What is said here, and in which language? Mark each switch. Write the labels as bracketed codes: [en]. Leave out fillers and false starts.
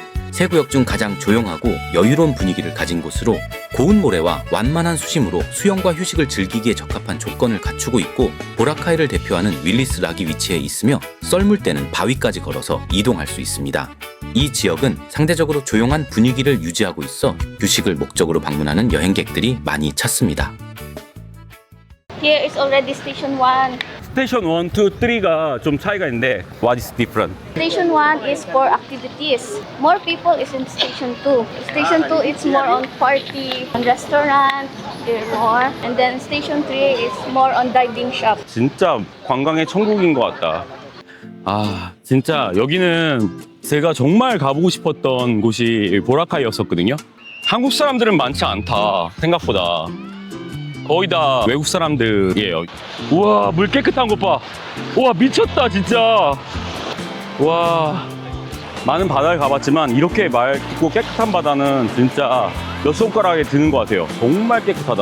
[ko] 세 구역 중 가장 조용하고 여유로운 분위기를 가진 곳으로 고운 모래와 완만한 수심으로 수영과 휴식을 즐기기에 적합한 조건을 갖추고 있고, 보라카이를 대표하는 윌리스 락이 위치해 있으며 썰물 때는 바위까지 걸어서 이동할 수 있습니다. 이 지역은 상대적으로 조용한 분위기를 유지하고 있어 휴식을 목적으로 방문하는 여행객들이 많이 찾습니다. [en] Here is already station 1. [ko] 스테이션 1, 2, 3가 좀 차이가 있는데 [en] what is different? Station 1 is for activities. More people is in station 2. Station 2 is more on party, on restaurant, there more. And then station 3 is more on diving shop. [ko] 진짜 관광의 천국인 것 같다. 아, 진짜 여기는 제가 정말 가보고 싶었던 곳이 보라카이였었거든요. 한국 사람들은 많지 않다, 생각보다. 거의 다 외국 사람들이에요. 우와, 물 깨끗한 것 봐. 우와, 미쳤다 진짜. 와, 많은 바다를 가봤지만 이렇게 맑고 깨끗한 바다는 진짜 몇 손가락에 드는 것 같아요. 정말 깨끗하다.